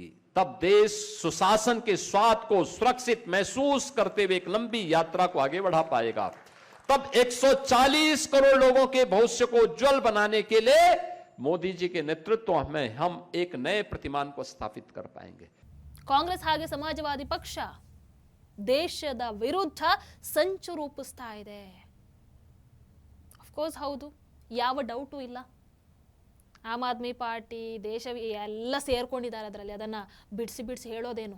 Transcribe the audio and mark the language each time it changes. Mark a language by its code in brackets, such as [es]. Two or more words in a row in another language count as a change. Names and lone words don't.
[hi] तब देश सुशासन के स्वाद को सुरक्षित महसूस करते हुए एक लंबी यात्रा को आगे बढ़ा पाएगा। तब 140 करोड़ लोगों के भविष्य को उज्जवल बनाने के लिए मोदी जी के नेतृत्व में हम एक नए प्रतिमान को स्थापित कर पाएंगे। [kn] ಕಾಂಗ್ರೆಸ್ ಹಾಗೆ ಸಮಾಜವಾದಿ ಪಕ್ಷ ದೇಶದ ವಿರುದ್ಧ ಸಂಚು ರೂಪಿಸ್ತಾ ಇದೆ. [en] of course [kn] ಹೌದು, ಯಾವ ಡೌಟು ಇಲ್ಲ. ಆಮ್ ಆದ್ಮಿ ಪಾರ್ಟಿ ದೇಶ ಎಲ್ಲ ಸೇರ್ಕೊಂಡಿದ್ದಾರೆ ಅದರಲ್ಲಿ, ಅದನ್ನು ಬಿಡಿಸಿ ಹೇಳೋದೇನು.